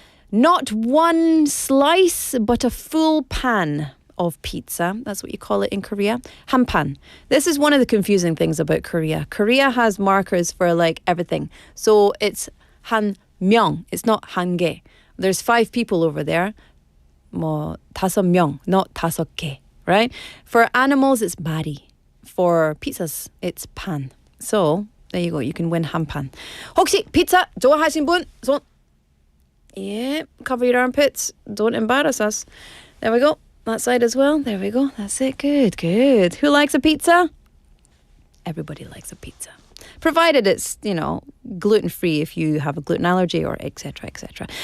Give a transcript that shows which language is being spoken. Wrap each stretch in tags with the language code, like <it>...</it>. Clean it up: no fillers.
<en>Not one slice, but a full pan of pizza. That's what you call it in Korea. Hampan. This is one of the confusing things about Korea. Korea has markers for like everything. So it's 한명. It's not 한개. There's 5 people over there. 뭐 5명, not 5개, right? For animals, it's 마리. For pizzas, it's 판. So there you go. You can win 한판.</en> <ko>혹시 피자 좋아하신 분 손.</ko> <en>Yeah, cover your armpits. Don't embarrass us. There we go. That side as well. There we go. That's it. Good, good. Who likes a pizza? Everybody likes a pizza. Provided it's, gluten-free if you have a gluten allergy or etc, etc.</en>